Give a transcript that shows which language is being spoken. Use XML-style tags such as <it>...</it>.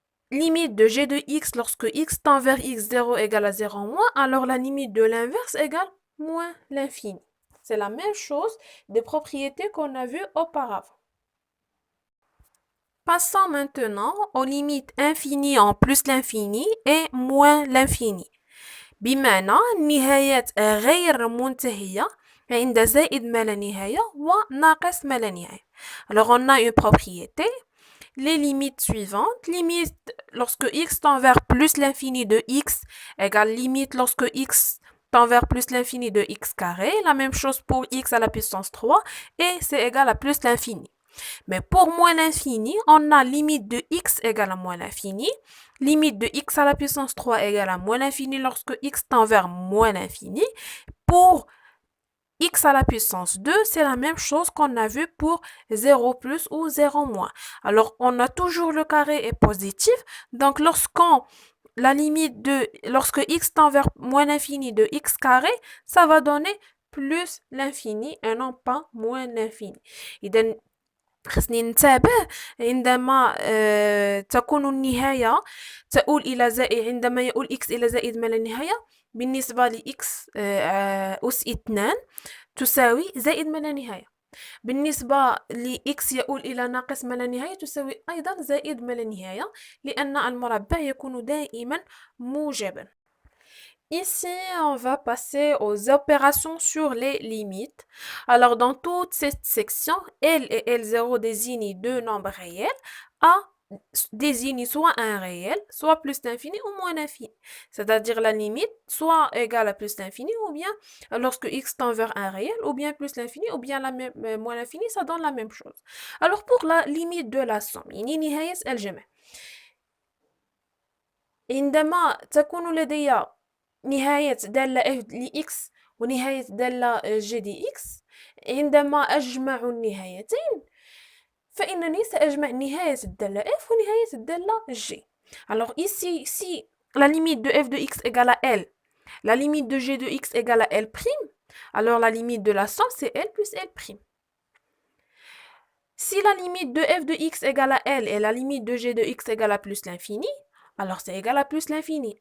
<fr>limite de g de x lorsque x tend vers x0 égale à 0 moins, alors la limite de l'inverse égale moins l'infini. C'est la même chose des propriétés qu'on a vues auparavant. Passons maintenant aux limites infinies en plus l'infini et moins l'infini.</fr> <ar>بمعنى نهاية غير منتهية عند زائد ما لا نهاية وناقص ما لا نهاية.</ar> <fr>Alors on a une propriété, les limites suivantes. Limite lorsque x tend vers plus l'infini de x égale limite lorsque x tend vers plus l'infini de x carré. La même chose pour x à la puissance 3 et c'est égal à plus l'infini. Mais pour moins l'infini, on a limite de x égale à moins l'infini. Limite de x à la puissance 3 égale à moins l'infini lorsque x tend vers moins l'infini. Pour x à la puissance 2, c'est la même chose qu'on a vu pour 0 plus ou 0 moins. Alors, on a toujours le carré est positif. Donc, lorsque x tend vers moins l'infini de x carré, ça va donner plus l'infini et non pas moins l'infini.</fr> <ar>خصني ننتبه عندما تكون النهاية تؤول إلى زائد عندما يؤول x إلى زائد ما لا نهاية بالنسبة ل x أس 2 تساوي زائد ما لا نهاية بالنسبة ل x يؤول إلى ناقص ما لا نهاية تساوي أيضا زائد ما لا نهاية لأن المربع يكون دائما موجبا.</ar> <fr>Ici, on va passer aux opérations sur les limites. Alors, dans toute cette section, L et L0 désignent deux nombres réels. A désigne soit un réel, soit plus l'infini ou moins l'infini. C'est-à-dire la limite soit égale à plus l'infini ou bien lorsque x tend vers un réel ou bien plus l'infini ou bien moins l'infini, ça donne la même chose. Alors, pour la limite de la somme,</fr> <ar>نهاية الجمع. عندما تكون لدي نهاية دالة f لx ونهاية دالة g dx عندما أجمع النهايتين فإنني سأجمع نهاية الدالة f ونهاية الدالة g.</ar> <fr>Alors ici, si la limite de f de x égale à L, la limite de g de x égale à L', alors la limite de la somme c'est L plus L'. Si la limite de f de x égale à L et la limite de g de x égale à plus l'infini, alors c'est égal à plus l'infini.</fr>